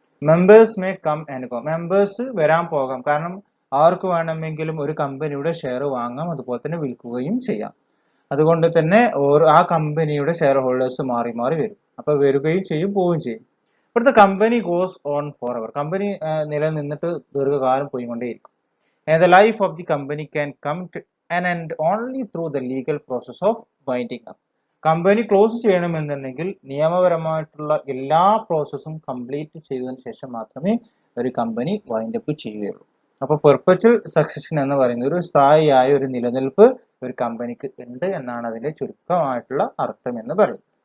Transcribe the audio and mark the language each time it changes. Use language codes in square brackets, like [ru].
[en] Members may come and go. [ml] Members വരാൻ പോകാം, കാരണം ആർക്ക് വേണമെങ്കിലും ഒരു കമ്പനിയുടെ ഷെയർ വാങ്ങാം, അതുപോലെ തന്നെ വിൽക്കുകയും ചെയ്യാം. അതുകൊണ്ട് തന്നെ ആ കമ്പനിയുടെ ഷെയർ ഹോൾഡേഴ്സ് മാറി മാറി വരും. അപ്പൊ വരികയും ചെയ്യും, പോവുകയും ചെയ്യും. ഇവിടുത്തെ [en] Company goes on for ever. [ml] Company നിലനിന്നിട്ട് ദീർഘകാലം പോയിക്കൊണ്ടേയിരിക്കും. [en] And the life of the company can come to an end only through the legal process of winding up. [ml] Company close ചെയ്യണമെന്നുണ്ടെങ്കിൽ നിയമപരമായിട്ടുള്ള എല്ലാ പ്രോസസ്സും കംപ്ലീറ്റ് ചെയ്തതിനു ശേഷം മാത്രമേ ഒരു കമ്പനി വൈൻഡ് അപ്പ് ചെയ്യുകയുള്ളൂ. അപ്പൊ പെർപെച്വൽ സക്സഷൻ എന്ന് പറയുന്ന ഒരു സ്ഥായിയായ ഒരു നിലനിൽപ്പ് ഒരു കമ്പനിക്ക് ഉണ്ട് എന്നാണ് അതിന്റെ ചുരുക്കമായിട്ടുള്ള അർത്ഥം എന്ന് പറയുന്നത്.